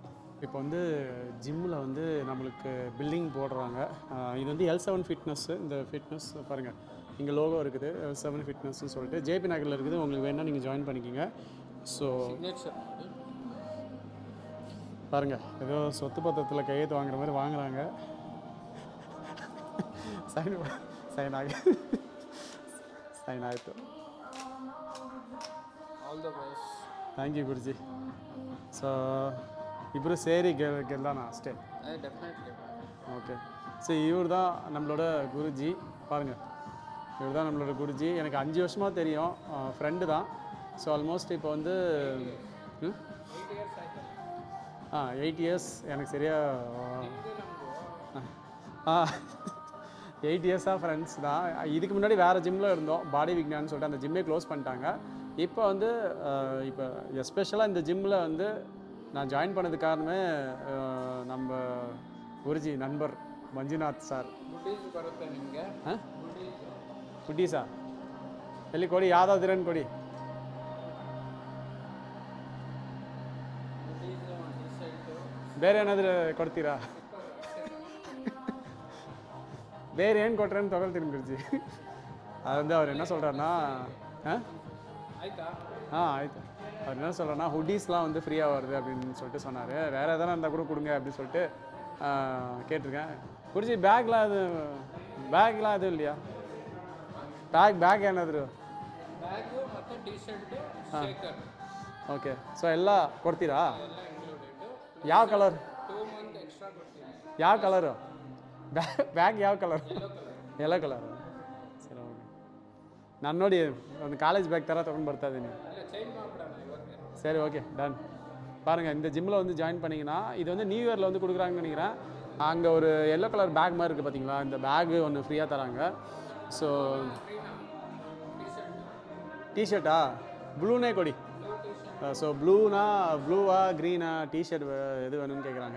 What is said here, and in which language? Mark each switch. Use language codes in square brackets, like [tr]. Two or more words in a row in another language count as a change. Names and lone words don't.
[ta] இப்போ வந்து ஜிம்மில் வந்து நம்மளுக்கு பில்டிங் போடுறாங்க. இது வந்து L7 ஃபிட்னஸ்ஸு. இந்த ஃபிட்னஸ் பாருங்கள், இங்கே லோகோ இருக்குது, L7 ஃபிட்னஸ்ன்னு சொல்லிட்டு. ஜேபி நகரில் இருக்குது. உங்களுக்கு வேணால் நீங்கள் ஜாயின் பண்ணிக்கோங்க. ஸோ பாருங்கள், ஏதோ சொத்து பத்திரத்தில் கையெழுத்து வாங்குற மாதிரி வாங்குறாங்க. [kn] ಸೈನ್ ಆಯಿತು. [en] All the best. thank you [kn] ಗುರುಜಿ. ಸೊ ಇಬ್ಬರು ಸೇರಿ ಗೆಲ್ಲೋಣ ಅಷ್ಟೇ. ಡೆಫಿನೆಟ್ಲಿ. [en] OK. So [ta] இவர் தான் நம்மளோட குருஜி. பாருங்கள், இவர் தான் நம்மளோட குருஜி. எனக்கு 5 வருஷமாக தெரியும், ஃப்ரெண்டு தான். [en] so almost [ta] இப்போ வந்து 8 இயர்ஸ் எனக்கு சரியாக 8 இயர்ஸாக ஃப்ரெண்ட்ஸ் தான். இதுக்கு முன்னாடி வேறு ஜிம்மில் இருந்தோம், பாடி விக்னான்னு சொல்லிட்டு. அந்த ஜிம்மே க்ளோஸ் பண்ணிட்டாங்க. இப்போ வந்து இப்போ எஸ்பெஷலாக இந்த ஜிம்மில் வந்து நான் ஜாயின் பண்ணது காரணமே நம்ம குருஜி நண்பர் ಮಂಜುನಾಥ್ ಸರ್. [kn] ಬರುತ್ತೆ ನಿಮಗೆ? ಫುಡ್ಡೀಸಾ ಎಲ್ಲಿ ಕೊಡಿ, ಯಾವುದಾದ್ರೇನು ಕೊಡಿ. ಬೇರೆ ಏನಾದರೂ ಕೊಡ್ತೀರಾ? ಬೇರೆ ಏನು ಕೊಟ್ರೇನು ತೊಗೊಳ್ತೀನಿ ಗುರುಜಿ. [ta] அது வந்து அவர் என்ன சொல்கிறாருன்னா, [kn] ಆಯ್ತಾ? [ta] ஆயிட்டு அவர் என்ன சொல்கிறேன்னா, ஹுட்டீஸ்லாம் வந்து ஃப்ரீயாக வருது அப்படின்னு சொல்லிட்டு சொன்னார். வேறு எதனா இருந்தால் கூட கொடுங்க அப்படின்னு சொல்லிட்டு கேட்டிருக்கேன். குருஜி பேக்லாம் எதுவும் இல்லையா? [kn] ಬ್ಯಾಗ್ ಏನಾದರೂ? ಬ್ಯಾಗು ಮತ್ತು ಟಿ ಶರ್ಟು, ಶೇಕರ್. [en] OK. So [kn] ಎಲ್ಲ ಕೊಡ್ತೀರಾ? ಎಲ್ಲ ಇನ್ಕ್ಲೂಡೆಡ್. ಯಾವ ಕಲರ್? 2 [en] month extra [kn] ಕೊಡ್ತೀನಿ. ಯಾವ ಕಲರು? ಬ್ಯಾಗ್ ಯಾವ ಕಲರ್? [en] yellow colour. Yellow colour. ಸರಿ, OK. [kn] ನಾನು ನೋಡಿ ಒಂದು ಕಾಲೇಜ್ ಬ್ಯಾಗ್ ಥರ ತೊಗೊಂಡು ಬರ್ತಾ ಇದ್ದೀನಿ. ಇಲ್ಲ, ಚೇಂಜ್ ಮಾಡಿಬಿಡೋಣ ಇವಾಗ. [ta] சரி, [en] OK, done. [ta] பாருங்கள், இந்த ஜிம்மில் வந்து ஜாயின் பண்ணிங்கன்னா இது வந்து [en] New Year [ta] வந்து கொடுக்குறாங்கன்னு நினைக்கிறேன். அங்கே ஒரு [en] yellow colour bag [ta] மாதிரி இருக்குது பார்த்தீங்களா, இந்த பேகு ஒன்று ஃப்ரீயாக தராங்க. ஸோ டிஷர்ட்டா ப்ளூனே கொடி. ஸோ ப்ளூனா ப்ளூவா க்ரீனா டிஷர்ட் எது வேணும்னு கேட்குறாங்க.